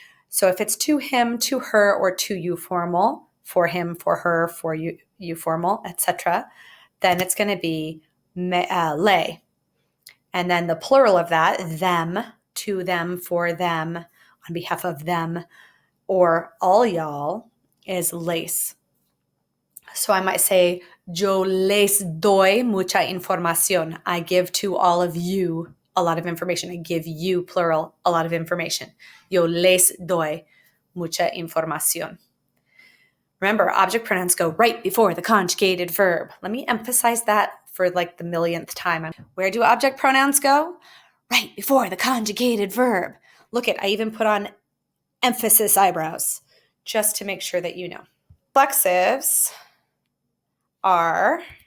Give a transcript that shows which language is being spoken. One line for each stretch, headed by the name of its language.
English: So if it's to him, to her, or to you formal, for him, for her, for you formal, etc., then it's going to be le. And then the plural of that, them, to them, for them, on behalf of them, or all y'all, is les. So I might say,
Spanish: yo les doy mucha información.
English: I give to all of you a lot of information. I give you, plural, a lot of information.
Spanish: Yo les doy mucha información.
English: Remember, object pronouns go right before the conjugated verb. Let me emphasize that for like the millionth time. Where do object pronouns go? Right before the conjugated verb. Look I even put on emphasis eyebrows just to make sure that you know. Reflexives are